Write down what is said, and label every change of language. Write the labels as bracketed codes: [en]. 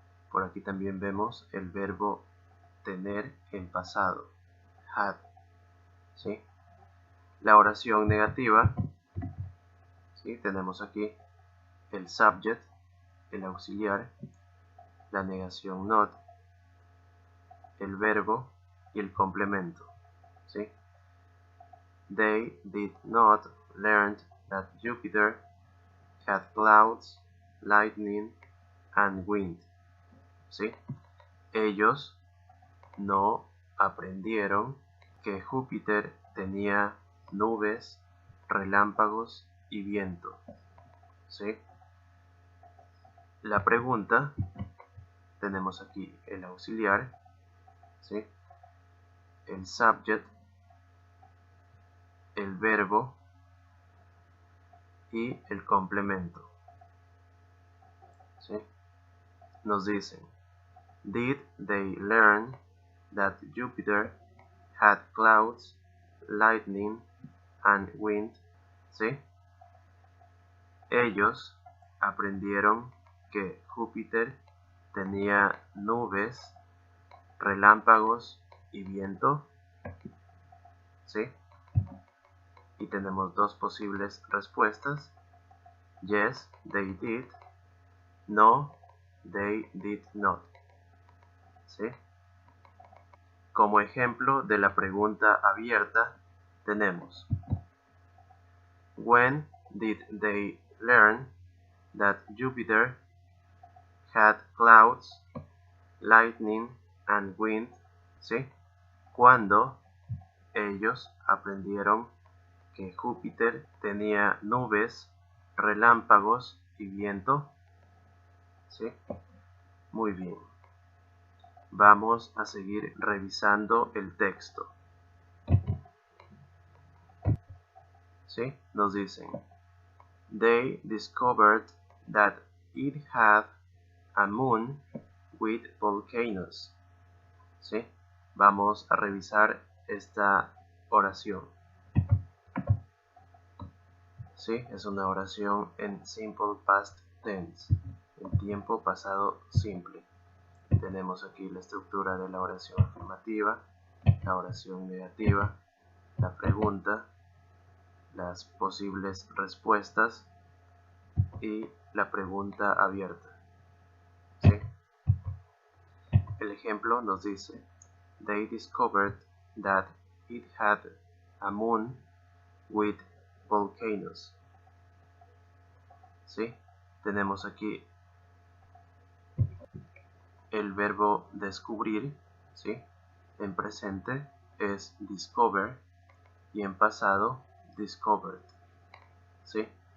[es] Por aquí también vemos el verbo tener en pasado, had. ¿Sí? La oración negativa, ¿sí? Tenemos aquí el subject, el auxiliar, la negación not, el verbo y el complemento. ¿Sí? [en] They did not learn that Jupiter had clouds, lightning and wind. [es] ¿Sí? Ellos no aprendieron que Júpiter tenía nubes, relámpagos y viento. ¿Sí? La pregunta, tenemos aquí el auxiliar, ¿sí? El subject, el verbo y el complemento. ¿Sí? Nos dicen, [en] did they learn that Jupiter had clouds, lightning and wind? [es] ¿Sí? Ellos aprendieron que Júpiter tenía nubes, relámpagos y viento. ¿Sí? Y tenemos dos posibles respuestas. [en] Yes, they did. No, they did not. [es] ¿Sí? Como ejemplo de la pregunta abierta tenemos [en] When did they learn that Jupiter had clouds, lightning, and wind? [es] ¿Sí? Cuando ellos aprendieron que Júpiter tenía nubes, relámpagos y viento. ¿Sí? Muy bien. Vamos a seguir revisando el texto. ¿Sí? Nos dicen, [en] they discovered that it had a moon with volcanoes. [es] ¿Sí? Vamos a revisar esta oración. ¿Sí? Es una oración en simple past tense, en tiempo pasado simple. Tenemos aquí la estructura de la oración afirmativa, la oración negativa, la pregunta, las posibles respuestas y la pregunta abierta. ¿Sí? El ejemplo nos dice, [en] they discovered that it had a moon with volcanoes. [es] ¿Sí? Tenemos aquí el verbo descubrir, ¿sí? En presente es discover y en pasado discovered, ¿sí?